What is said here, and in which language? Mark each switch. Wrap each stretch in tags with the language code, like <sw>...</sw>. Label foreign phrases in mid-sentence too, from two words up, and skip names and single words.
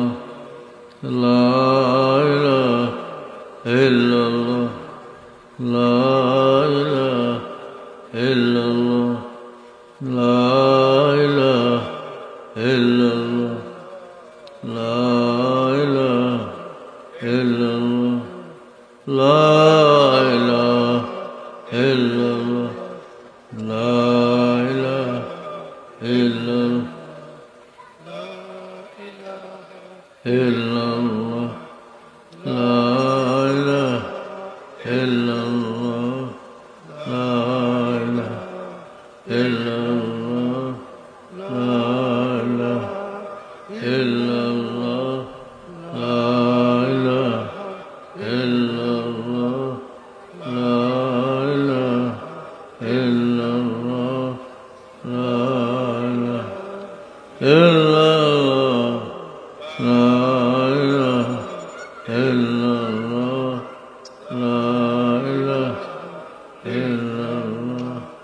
<ar>لا إله إلا الله، لا إله إلا الله، لا إله إلا الله، لا إله إلا الله، لا إله إلا الله، لا إله إلا الله, إلا الله, لا إله إلا الله، لا إله إلا الله، لا إله إلا الله, لا إله إلا الله، لا إله إلا الله، لا إله إلا الله، لا إله إلا الله، لا إله إلا الله,</ar>